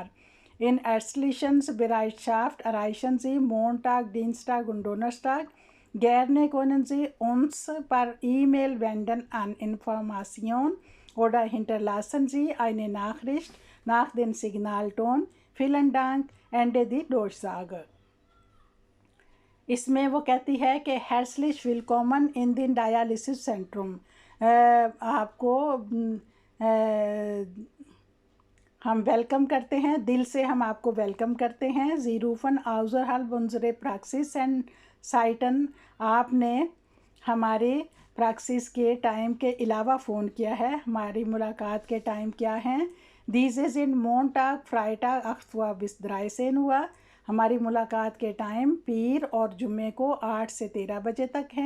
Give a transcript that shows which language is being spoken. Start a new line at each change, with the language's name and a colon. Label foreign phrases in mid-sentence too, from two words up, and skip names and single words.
German: In ärztlichen Bereitschaft erreichen Sie Montag, Dienstag und Donnerstag. Gerne können Sie uns per E-Mail wenden an Information oder hinterlassen Sie eine Nachricht nach dem Signalton. Vielen Dank. Ende die Durchsage.
Urdu: اس میں وہ کہتی ہے کہ
German: ہیرسلش willkommen in den Dialysis Zentrum،
Urdu: آپ کو ہم ویلکم کرتے ہیں، دل سے ہم آپ کو ویلکم کرتے ہیں.
German: Sie rufen außerhalb unserer Praxiszeiten،
Urdu: آپ نے ہمارے پریکسس کے ٹائم کے علاوہ فون کیا ہے. ہماری ملاقات کے ٹائم کیا ہیں؟
German: Diese sind Montag, Freitag 8 Uhr bis 13 Uhr.
Urdu: ہماری ملاقات کے ٹائم پیر اور جمعے کو 8 سے 13 بجے تک ہیں.